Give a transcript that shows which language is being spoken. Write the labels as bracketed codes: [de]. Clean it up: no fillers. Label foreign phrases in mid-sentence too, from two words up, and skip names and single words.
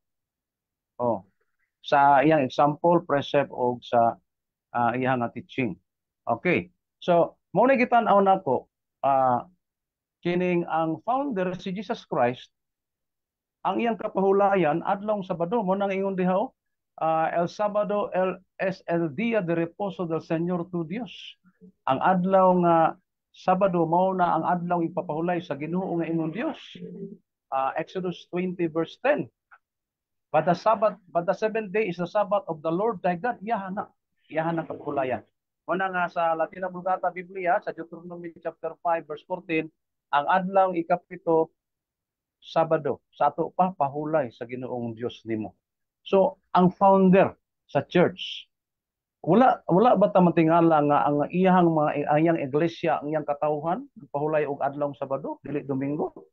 [ceb] Oh, sa iyang example, precept o sa iyang teaching. Okay. So, mao na gitan-aw na ko kining ang founder si Jesus Christ ang iyang kapahulayan adlong Sabado mo nang ingon diha [es] el Sabado es el día de reposo del Señor tu Dios. [ceb] Ang adlaw nga Sabado mao na ang adlaw ipapahulay sa Ginoo nga ingon Dios. [en] Exodus 20 verse 10. But the seventh day is the Sabbath of the Lord thy God. [ceb] Iyahan na kapahulayan. Mo na nga sa Latina Vulgata Biblia sa Deuteronomy [en] chapter 5 verse 14, [ceb] ang adlaw ikapito Sabado sa ato pa pahulay sa Ginoong Dios nimo. So ang founder sa church wala ba ta matingala nga ang iyang iglesia, ang iyang katawhan pahulay og adlaw Sabado dili Domingo?